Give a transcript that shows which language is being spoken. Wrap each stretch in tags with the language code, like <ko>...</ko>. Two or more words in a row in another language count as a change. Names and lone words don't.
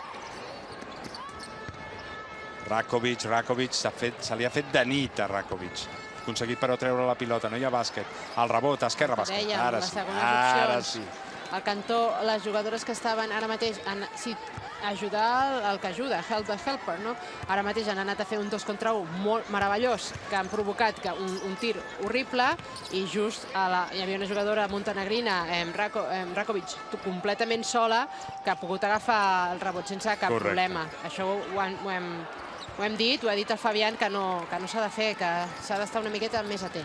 <ca>Rakovic, se li ha fet de nit a Rakovic. Aconseguit però treure la pilota, no hi ha bàsquet. El rebot, esquerra, bàsquet. Ara sí. Al cantó, les jugadores que estaven ara mateix, ajudar el que ajuda,</ca> <en>help the helper,</en> <ca>no? Ara mateix han anat a fer un 2 contra 1 molt meravellós, que han provocat un tir horrible, i just hi havia una jugadora montenegrina, Rakovic, completament sola, que ha pogut agafar el rebot sense cap problema. Això ho hem dit, ho ha dit el Fabián, que no s'ha de fer, que s'ha d'estar una miqueta més atent.</ca>